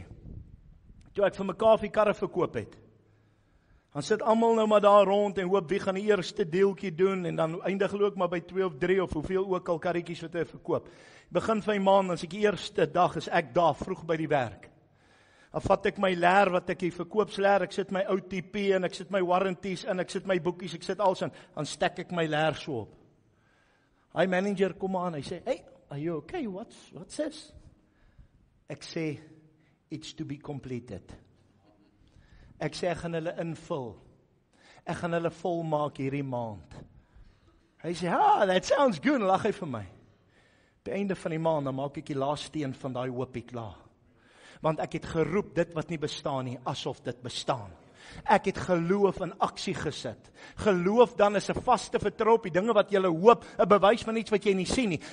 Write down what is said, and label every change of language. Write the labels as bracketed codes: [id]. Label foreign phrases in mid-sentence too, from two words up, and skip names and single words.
[af] Toe ek vir my koffiekarre verkoop het, dan sit almal nou maar daar rond en hoop wie gaan die eerste deeltjie doen, en dan eindig hulle ook maar by 2 of 3 of hoeveel ook al karretjies wat hy verkoop. Begin van die maand, as ek die eerste dag is ek daar vroeg by die werk. Dan vat ek my leer wat ek hier verkoopsleer, ek sit my OTP en ek sit my warranties in, ek sit my boekies, ek sit alles in, dan stek ek my leer so op. Hy manager kom aan, hy sê, [en] hey, are you okay, what's this? [af] Ek sê, [en] it's to be completed. [af] Ek sê, ek gaan hulle invul. Ek gaan hulle volmaak hierdie maand. Hy sê, [en] that sounds good, [af] lag hy vir my. die einde van die maand, dan maak ek die laaste steen van daai hoopie klaar. Want ek het geroep dit wat nie bestaan nie, asof dit bestaan. Ek het geloof in aksie gesit. Geloof dan is 'n vaste vertrou op die dinge wat jy hoop, 'n bewys van iets wat jy nie sien nie.